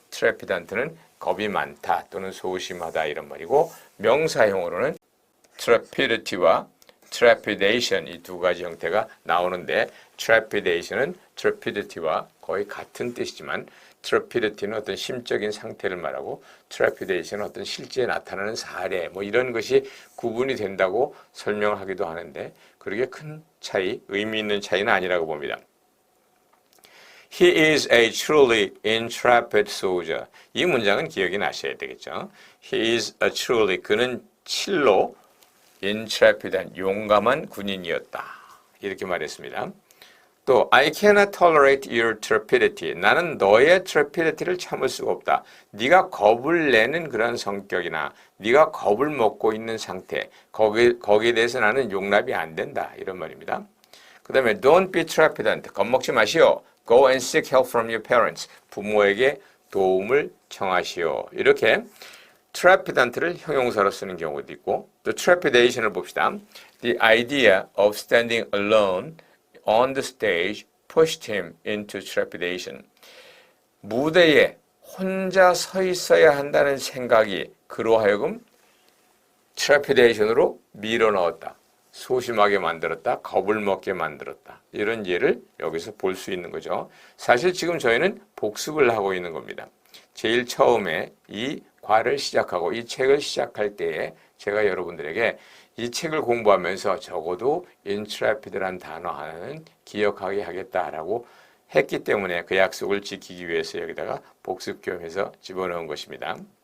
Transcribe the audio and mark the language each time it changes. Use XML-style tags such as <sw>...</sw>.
<ko>trepidant는 겁이 많다 또는 소심하다 이런 말이고 명사형으로는 trepidity와 trepidation 이 두 가지 형태가 나오는데 trepidation은 trepidity와 거의 같은 뜻이지만 trepidity는 어떤 심적인 상태를 말하고 trepidation은 어떤 실제 나타나는 사례 이런 것이 구분이 된다고 설명하기도 하는데 그렇게 큰 차이, 의미 있는 차이는 아니라고 봅니다.</ko> <en>He is a truly intrepid soldier.</en> <ko>이 문장은 기억이 나셔야 되겠죠.</ko> <en>He is a truly,</en> <ko>그는 실로 intrepid한 용감한 군인이었다. 이렇게 말했습니다.</ko> <en>또 I cannot tolerate your trepidity.</en> <ko>나는 너의 trepidity를 참을 수가 없다. 네가 겁을 내는 그런 성격이나 네가 겁을 먹고 있는 상태, 거기에 대해서 나는 용납이 안 된다. 이런 말입니다.</ko> <en>그 다음에 don't be trepidant.</en> <ko>겁먹지 마시오.</ko> <en>Go and seek help from your parents.</en> <ko>부모에게 도움을 청하시오. 이렇게 trepidant를 형용사로 쓰는 경우도 있고 또 trepidation을 봅시다.</ko> <en>The idea of standing alone on the stage pushed him into trepidation.</en> <ko>무대에 혼자 서 있어야 한다는 생각이 그로 하여금 trepidation으로 밀어넣었다. 소심하게 만들었다. 겁을 먹게 만들었다. 이런 예를 여기서 볼 수 있는 거죠. 사실 지금 저희는 복습을 하고 있는 겁니다. 제일 처음에 이 과를 시작하고 이 책을 시작할 때에 제가 여러분들에게 이 책을 공부하면서 적어도 intrepid란 단어 하나는 기억하게 하겠다라고 했기 때문에 그 약속을 지키기 위해서 여기다가 복습 겸해서 집어넣은 것입니다.</ko>